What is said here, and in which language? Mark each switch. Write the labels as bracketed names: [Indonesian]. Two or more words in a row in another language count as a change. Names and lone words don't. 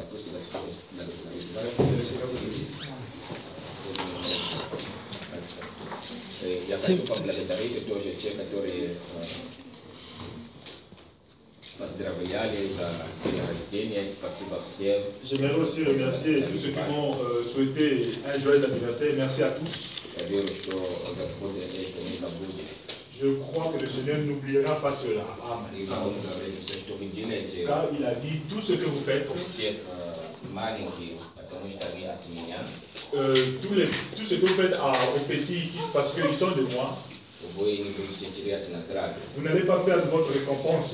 [Russian] Просто Господь благословит. Я хочу поблагодарить тоже тех, которые поздравляли за день рождения. Спасибо всем. [French] J'aimerais aussi remercier tous ceux qui m'ont souhaité un joyeux anniversaire. Merci à tous. [Russian] Я верю, что Господь это не забудет. [French] Je crois que le Seigneur n'oubliera pas cela. Amen. Car il a dit tout ce que vous faites. Tout ce que vous faites aux petits, parce qu'ils sont de moi. Vous n'allez pas perdre votre récompense.